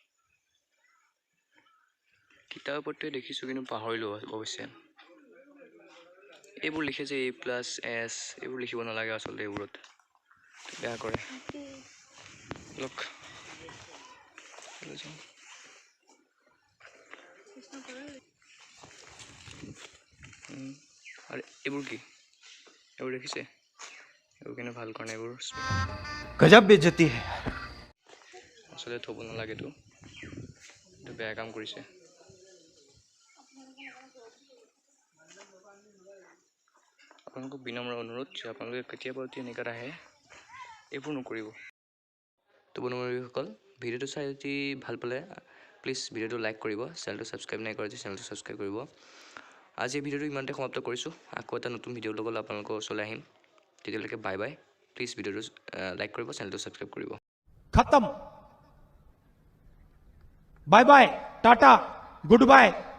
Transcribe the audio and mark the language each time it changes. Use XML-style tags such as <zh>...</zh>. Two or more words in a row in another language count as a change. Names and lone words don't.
<as>কিতাপৰ ওপৰতে দেখিছোঁ কিন্তু পাহৰিলোঁ অৱশ্যে এইবোৰ লিখে যে A+S এইবোৰ লিখিব নালাগে আচলতে এইবোৰত বেয়া কৰে লওক যাওঁ আৰু এইবোৰ কি এইবোৰ দেখিছে এইবোৰ কিন্তু ভাল কাৰণে এইবোৰ</as> <hi>गजब बेइज्जती है</hi> <as>আচলতে থ'ব নালাগেতো এইটো বেয়া কাম কৰিছে আপোনালোকক বিনম্ৰ অনুৰোধ যে আপোনালোকে কেতিয়াবা যদি এনেকুৱাত আহে এইবোৰ নকৰিব তো বন্ধুসকল ভিডিঅ'টো চাই যদি ভাল পালে প্লিজ ভিডিঅ'টো লাইক কৰিব চেনেলটো ছাবস্ক্ৰাইব নাই কৰা যদি চেনেলটো ছাবস্ক্ৰাইব কৰিব আজি এই ভিডিঅ'টো ইমানতে সমাপ্ত কৰিছোঁ আকৌ এটা নতুন ভিডিঅ'ৰ লগত আপোনালোকৰ ওচৰলৈ আহিম তেতিয়ালৈকে</as> <en>bye bye</en> <as>প্লিজ ভিডিঅ'টো লাইক কৰিব চেনেলটো ছাবস্ক্ৰাইব কৰিব</as> <hi>खत्म</hi> <en>bye bye tata good bye</en>